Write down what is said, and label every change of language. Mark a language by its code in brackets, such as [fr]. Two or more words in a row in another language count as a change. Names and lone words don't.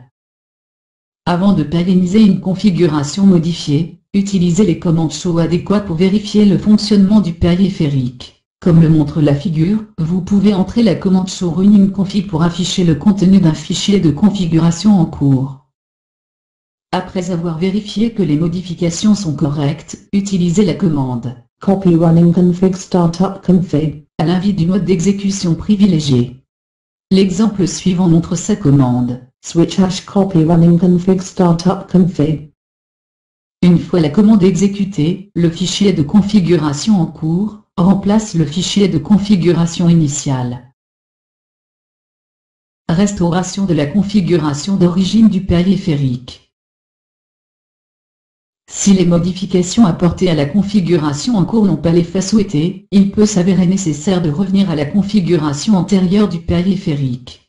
[fr] Avant de pérenniser une configuration modifiée, utilisez les commandes show adéquates pour vérifier le fonctionnement du périphérique. Comme le montre la figure, vous pouvez entrer la commande [en] show running config [fr] pour afficher le contenu d'un fichier de configuration en cours. Après avoir vérifié que les modifications sont correctes, utilisez la commande [en] copy running config startup config [fr] à l'invite du mode d'exécution privilégié. L'exemple suivant montre sa commande [en] switch hash copy running config startup config. [fr] Une fois la commande exécutée, le fichier de configuration en cours remplace le fichier de configuration initiale. Restauration de la configuration d'origine du périphérique. Si les modifications apportées à la configuration en cours n'ont pas l'effet souhaité, il peut s'avérer nécessaire de revenir à la configuration antérieure du périphérique.